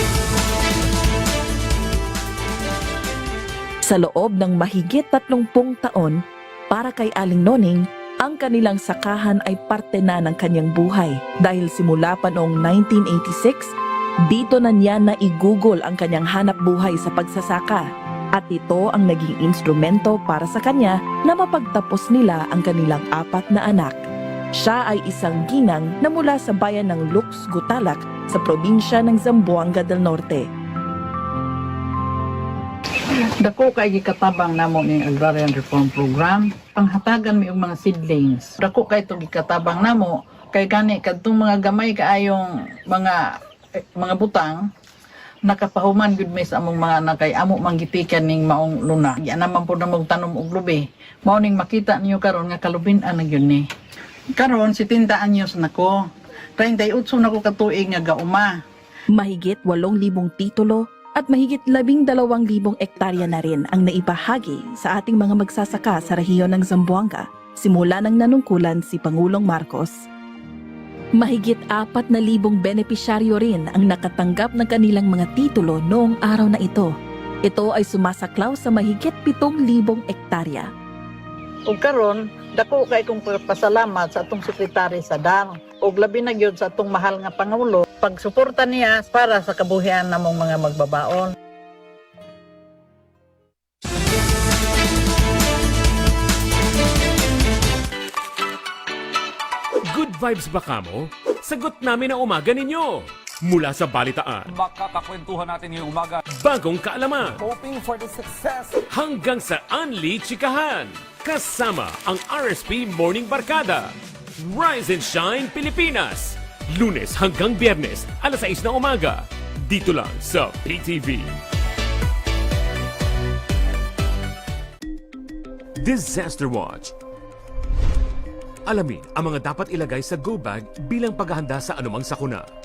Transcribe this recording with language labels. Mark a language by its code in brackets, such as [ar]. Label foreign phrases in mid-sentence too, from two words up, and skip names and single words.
[tl] Sa loob ng mahigit 30 taon, para kay Aling Noning, ang kanilang sakahan ay parte na ng kanyang buhay dahil simula pa noong 1986, dito na niya naigugol ang kanyang hanap buhay sa pagsasaka at ito ang naging instrumento para sa kanya na mapagtapos nila ang kanilang 4 na anak. Siya ay isang ginang na mula sa bayan ng Lux, Gutalak sa probinsya ng Zamboanga del Norte. [ceb] Dako kay gikatabang namo ning Agrarian Reform Program, panghatagan mi og mga seedlings. Dako kay itong gikatabang namo kay gani kadtong mga gamay kaayong mga butang nakapahuman gud mi sa among mga anak kay amo manggitikan ning maong luna. Yan naman po na magtanom og lubi. Mao ning makita niyo karon nga kalubin-an na gyud ni. Karon 70 anyos nako. 38 nako katuig nga gauma. [tl] Mahigit 8,000 titulo at mahigit 12,000 ektarya na rin ang naibahagi sa ating mga magsasaka sa rehiyon ng Zamboanga simula ng nanungkulan si Pangulong Marcos. Mahigit 4,000 benepisyaryo rin ang nakatanggap ng kanilang mga titulo noong araw na ito. Ito ay sumasaklaw sa mahigit 7,000 ektarya. [ceb] Ug karon dako kay kong pasalamat sa atong sekretary sa DAR ug labi na gyud sa atong mahal nga pangulo pagsuporta niya para sa kabuhian namong mga magbabaon. [en] Good vibes [tl] ba kamo? Sagot namin ang umaga ninyo. Mula sa balitaan, makakakwentuhan natin ngayong umaga. bagong kaalaman, [en] Hoping for the success. [tl] hanggang sa Unli Chikahan. Kasama ang RSP Morning Barkada. Rise and Shine Pilipinas. Lunes hanggang Biyernes, alas 6 ng umaga. Dito lang sa PTV. Disaster Watch. Alamin ang mga dapat ilagay sa go bag bilang paghahanda sa anumang sakuna.